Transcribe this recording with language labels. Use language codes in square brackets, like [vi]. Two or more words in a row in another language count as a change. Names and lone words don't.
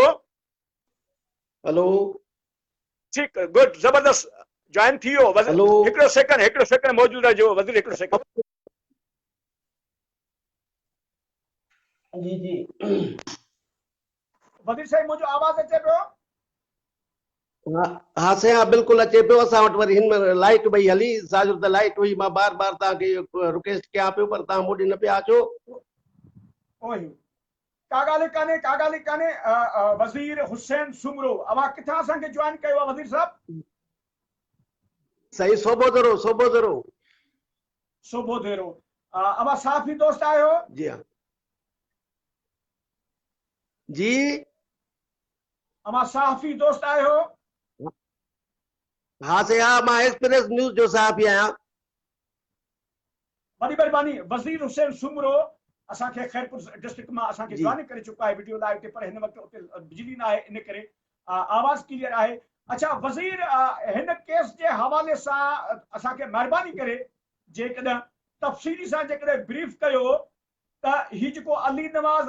[sd] हेलो ठीकु गुड ज़बरदस्त जॉइन थी वियो। हेलो हिकिड़ो सेकंड मौजूद रहिजो वज़ीर, हिकिड़ो सेकंड। जी जी वज़ीर साहिब मुंहिंजो आवाज़ अचे पियो? हाँ से हाँ बिल्कुल अचे पियो। असां वटि वरी हिन में लाइट भई हली, साजो त लाइट हुई। मां बार बार तव्हांखे रिक्वेस्ट कयां पियो पर तव्हां मोॾे न पिया अचो। का ॻाल्हि कान्हे। वज़ीर हुसैन सुमरो अवां किथां असांखे जॉइन कयो आहे वज़ीर साहब? सही सोबोदरो। अवां साफ़ी दोस्त आहियो? जी हाँ जी। अवां साफ़ी दोस्त आहियो? हाँ से हाँ मां एक्सप्रेस न्यूज़ जो साफ़ी आहियां। वॾी महिरबानी। वज़ीर हुसैन सुमरो असांखे खैरपुर डिस्ट्रिक्ट मां असांखे जी जॉइन करे चुका आहे [en] video live [sd] ते, पर हिन वक़्तु उते बिजली न आहे, इन करे आवाज़ क्लियर आहे। अच्छा वज़ीर हिन केस जे हवाले सां असांखे महिरबानी करे जेकॾहिं तफ़सीली सां जेकॾहिं ब्रीफ कयो त ही जेको अली नवाज़